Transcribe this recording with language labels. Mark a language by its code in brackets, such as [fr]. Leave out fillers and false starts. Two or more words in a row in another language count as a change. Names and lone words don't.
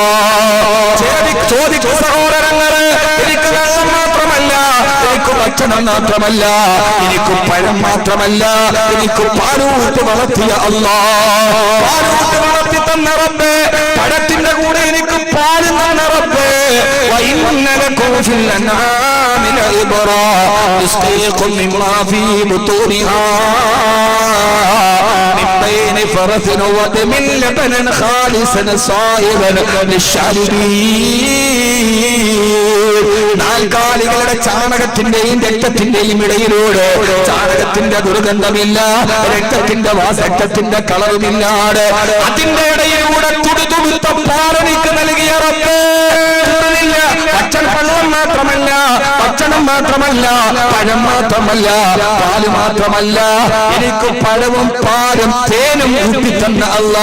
[ml] ചോദിച്ചു സഹോദരങ്ങളെ, എനിക്ക് വെള്ളം മാത്രമല്ല, എനിക്ക് ഭക്ഷണം മാത്രമല്ല, എനിക്ക് പഴം മാത്രമല്ല, എനിക്ക് പാലൂട്ട് വളർത്തിയ അല്ലാ. പാലൂട്ട് വളർത്തി തന്ന റബ്ബേ, പഴത്തിന്റെ കൂടെ എനിക്ക് പാല് തന്ന റബ്ബേ. [ar] فرث ودم لبنا خالصا صائبا للشاربين. [ml] നാൽക്കാലികളുടെ ചാണകത്തിന്റെയും രക്തത്തിന്റെയും ഇടയിലൂടെ ചാണകത്തിന്റെ ദുർഗന്ധമില്ല, രക്തത്തിന്റെ രക്തത്തിന്റെ കളറുമില്ലാതെ അതിന്റെ ഇടയിലൂടെ തുടുതുടുത്ത പാലനിക്ക് നൽകിയ റബ്ബേ. വെള്ളം മാത്രമല്ല, ഭക്ഷണം മാത്രമല്ല, പഴം മാത്രമല്ല, പാല് മാത്രമല്ല, എനിക്ക് പഴവും പാലും തേനും ഊട്ടി തന്ന അല്ലാ.